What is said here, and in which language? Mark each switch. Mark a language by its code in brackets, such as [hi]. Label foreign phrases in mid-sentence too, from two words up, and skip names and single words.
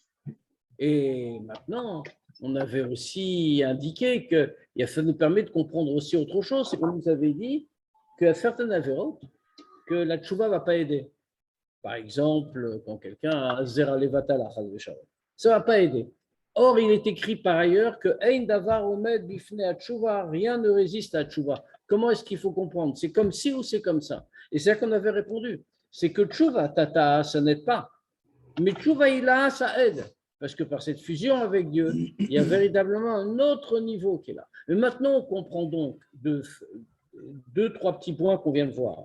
[fr] Et maintenant, on avait aussi indiqué que ça nous permet de comprendre aussi autre chose, c'est qu'on nous avait dit qu'à certaines avérotes, que la tchouva ne va pas aider. Par exemple, quand quelqu'un a [he] זרע לבטלה, [fr] ça ne va pas aider. Or, il est écrit par ailleurs que [he] אין דבר עומד בפני [fr] à tchouva, rien ne résiste à tchouva. Comment est-ce qu'il faut comprendre? C'est comme ci ou c'est comme ça? Et c'est ça qu'on avait répondu. C'est que [he] תשובה תתאה, [fr] ça n'aide pas. Mais [he] תשובה עילאה, [fr] ça aide. Parce que par cette fusion avec Dieu, il y a véritablement un autre niveau qui est là. Mais maintenant, on comprend donc 2, 3 petits points qu'on vient de voir.